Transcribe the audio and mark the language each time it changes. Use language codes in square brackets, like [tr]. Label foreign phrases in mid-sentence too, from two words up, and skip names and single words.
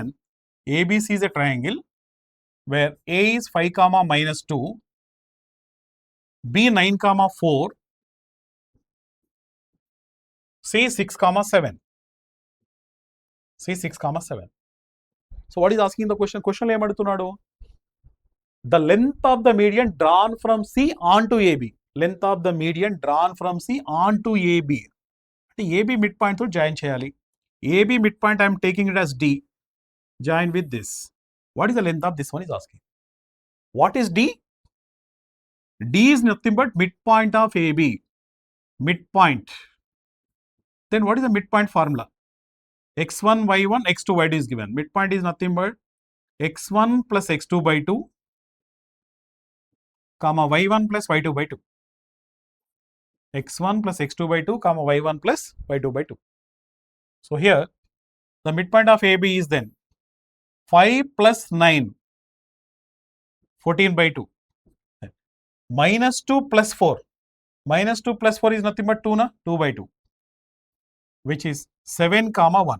[en] ABC is a triangle where A is 5 comma minus 2, B 9 comma 4, C 6 comma 7. C 6 comma 7. So what is asking the question? Question [te] లో ఏం అడుగుతున్నాడు? [en] The length of the median drawn from C onto AB. Length of the median drawn from C onto AB. [te] అంటే AB midpoint తో జాయిన్ చేయాలి. [en] AB midpoint I am taking it as D. Join with this. What is the length of this one is asking. What is D? D is nothing but midpoint of AB. Midpoint. Then what is the midpoint formula? x1, y1, x2, y2 is given. Midpoint is nothing but x1 plus x2 by 2, comma y1 plus y2 by 2. x1 plus x2 by 2, comma y1 plus y2 by 2. So here the midpoint of AB is then 5 plus 9, 14 by 2. Minus 2 plus 4. Minus 2 plus 4 is nothing but 2 na? 2 by 2. Which is 7 comma 1.